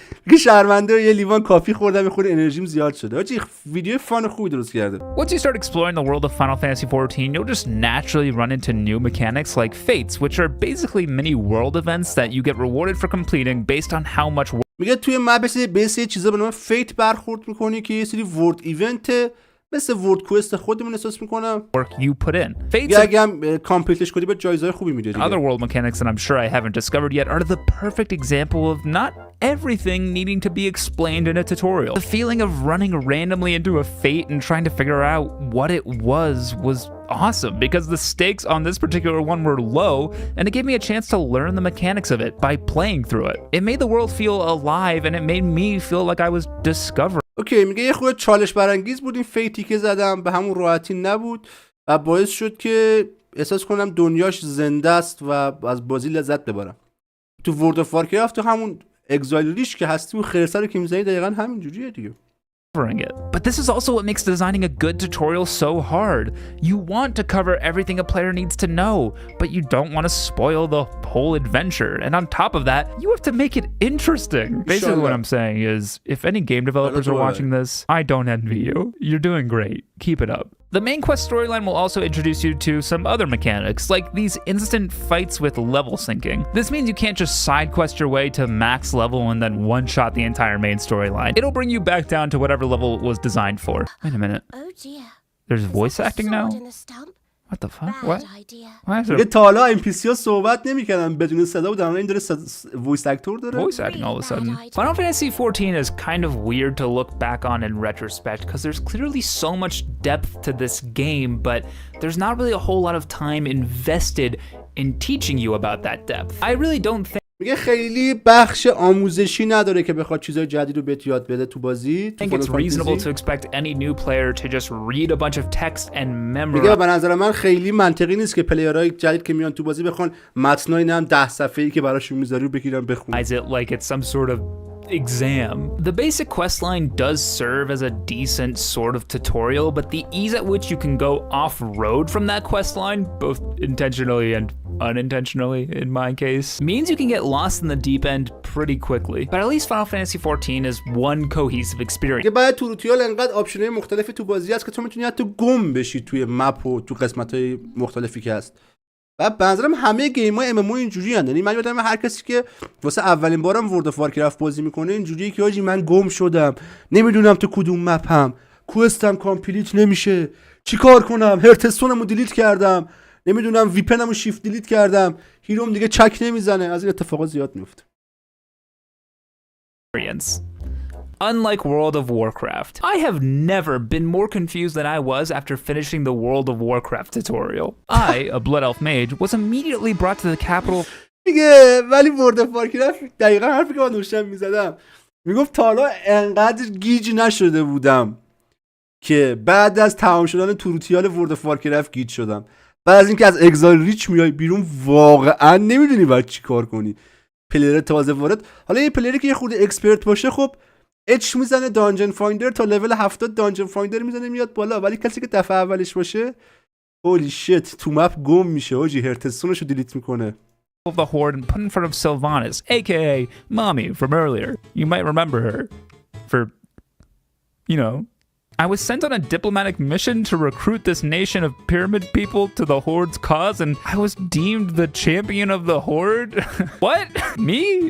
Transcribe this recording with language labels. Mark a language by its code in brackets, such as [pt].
[fa] که شرمنده یه لیوان کافی خوردم یه خورده انرژیم زیاد شده. آجی ویدیو فان خوبی درست کرده. [en] Once you start exploring the world of Final Fantasy 14, you'll just naturally run into new mechanics like fates, which are basically mini world events that you get rewarded for completing based on how much [fa] میگه توی مپ بیس یه چیزا به نام فیت برخورد میکنی که یه سری ورد ایونت مثل ورد کوست خودمون احساس میکنم. [en] work you put in. Fates [fa] اگه هم کامپلیتش کنی به جایزهای خوبی میده دیگه. [en] other world mechanics that I'm sure I haven't discovered yet are the perfect example of not everything needing to be explained in a tutorial. The feeling of running randomly into a fate and trying to figure out what it was awesome because the stakes on this particular one were low and it gave me a chance to learn the mechanics of it by playing through it. It made the world feel alive and it made me feel like I was discovering. [fa] اوکی میگه یه خورده چالش برانگیز بود این فیتی که زدم، به همون راحتی نبود و باعث شد که احساس کنم دنیاش زنده است و از بازی لذت ببرم. تو ورد اف وارکرافت تو همون اگزایل ریش که هستی و خرسه رو که میزنی دقیقا همین جوریه دیگه. [en] It. But this is also what makes designing a good tutorial so hard. You want to cover everything a player needs to know, but you don't want to spoil the whole adventure. And on top of that, you have to make it interesting. Basically what I'm saying is, if any game developers are watching this, I don't envy you. You're doing great. Keep it up. The main quest storyline will also introduce you to some other mechanics, like these instant fights with level syncing. This means you can't just side quest your way to max level and then one-shot the entire main storyline. It'll bring you back down to whatever level it was designed for. Wait a minute. Oh dear. There's voice acting now? In the stump. What the fuck? Bad What? idea. Why is [fa] میگه تا حالا ام پی سی ها صحبت نمی‌کردن بدون صدا و در این داره وایس اکتور داره. [en] voice acting all of a sudden? Final Fantasy XIV is kind of weird to look back on in retrospect because there's clearly so much depth to this game, but there's not really a whole lot of time invested in teaching you about that depth. I really don't think [fa] میگه خیلی بخش آموزشی نداره که بخواد چیزای جدید رو بهت یاد بده تو بازی. [en] it's reasonable to expect any new player to just read a bunch of text and [fa] میگه [en] memorize [fa] به نظر من خیلی منطقی نیست که پلیرهای جدید که میان تو بازی بخوان متنای نم 10 صفحه‌ای که براشون میذاری رو بگیرن بخونن. [en] it like it's some sort of exam. The basic questline does serve as a decent sort of tutorial, but the ease at which you can go off-road from that questline, both intentionally and unintentionally in my case, means you can get lost in the deep end pretty quickly. But at least Final Fantasy XIV is one cohesive experience. [fa] که بعد توروتیال انقدر آپشن‌های مختلفی تو بازی هست که تو میتونی حتی گم بشی توی مپ و تو قسمت‌های مختلفی که هست. و به نظرم همه گیم‌های ام ام او اینجوری هستن. یعنی من یادم هر کسی که واسه اولین بارم ورد اف وارکرافت بازی میکنه اینجوریه که آجی من گم شدم، نمیدونم تو کدوم مپم، کوستم کامپلیت نمیشه، چیکار کنم، هرتستونمو دیلیت کردم، نمیدونم ویپنمو شیفت دیلیت کردم، هیروم دیگه چک نمیزنه. از این اتفاقات زیاد میفته. [en] Unlike World of Warcraft, I have never been more confused than I was after finishing the World of Warcraft tutorial. I, a Blood Elf mage, was immediately brought to the capital. [fa] میگه ولی ورد اف وارکرافت دقیقا حرفی که من داشتم میزدم، میگفت تا حالا انقدر گیج نشده بودم که بعد از تمام شدن توروتیال ورد اف وارکرافت گیج شدم. بعد از اینکه از اگزایل ریچ میای بیرون واقعا نمیدونی باید چی کار کنی. پلیر تازه وارد، حالا یه پلیری که یه خورده اکسپرت باشه خب اچ میزنه دانجن فایندر تا لول 70 دانجن فایندر میزنه میاد بالا، ولی کسی که دفعه اولش باشه هولی شت تو مپ گم میشه، آجی هرتستونشو دیلیت میکنه. [en] Of the horde and put in front of Sylvanas, aka Mommy from earlier. You might remember her for, you know. I was sent on a diplomatic mission to recruit this nation of pyramid people to the Horde's cause, and I was deemed the champion of the Horde? What? Me?